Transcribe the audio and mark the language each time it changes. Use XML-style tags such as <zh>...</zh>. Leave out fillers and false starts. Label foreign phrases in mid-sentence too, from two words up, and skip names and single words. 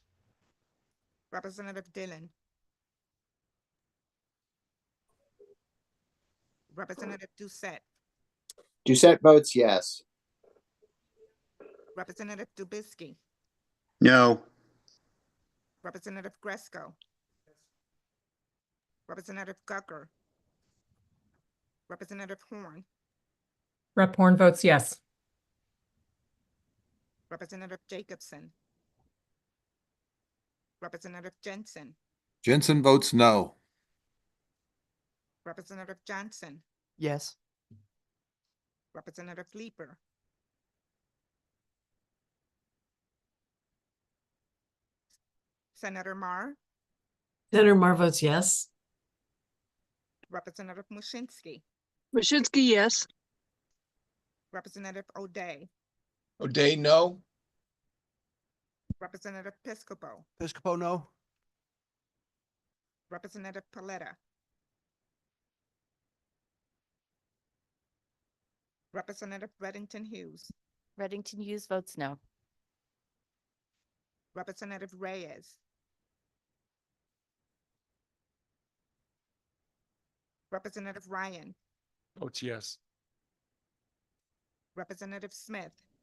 <en>Representative Dillon. Representative Doucette. Doucette votes yes. Representative Dubitsky. No. Representative Gresco. Representative Gucker. Representative Horn. Rep. Horn votes yes. Representative Jacobson. Representative Jensen. Jensen votes no. Representative Johnson. Yes. Representative Leeper. Senator Marr. Senator Marr votes yes. Representative Mushinsky. Mashinsky, yes. Representative O'Day. O'Day, no. Representative Piscopo. Piscopo, no. Representative Paletta. Representative Reddington Hughes. Reddington Hughes votes no. Representative Reyes. Representative Ryan. Votes yes. Representative Smith.</en>